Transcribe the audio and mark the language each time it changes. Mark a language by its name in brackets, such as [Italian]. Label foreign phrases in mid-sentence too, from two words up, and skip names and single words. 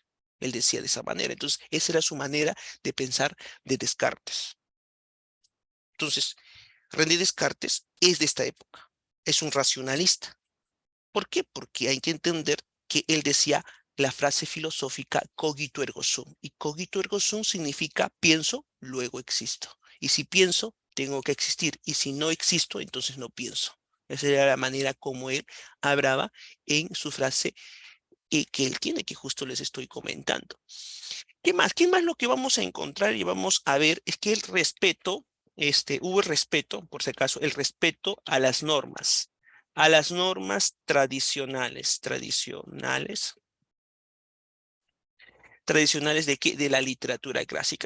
[Spanish] Él decía de esa manera. Entonces, esa era su manera de pensar de Descartes. Entonces, René Descartes es de esta época. Es un racionalista. ¿Por qué? Porque hay que entender que él decía la frase filosófica [Latin] cogito ergo sum. [Spanish] Y [Latin] cogito ergo sum [Spanish] significa pienso, luego existo. Y si pienso, tengo que existir. Y si no existo, entonces no pienso. Esa era la manera como él hablaba en su frase que él tiene, que justo les estoy comentando. ¿Qué más? ¿Qué más lo que vamos a encontrar y vamos a ver es que el respeto, hubo el respeto, por si acaso, el respeto a las normas tradicionales de, de la literatura clásica.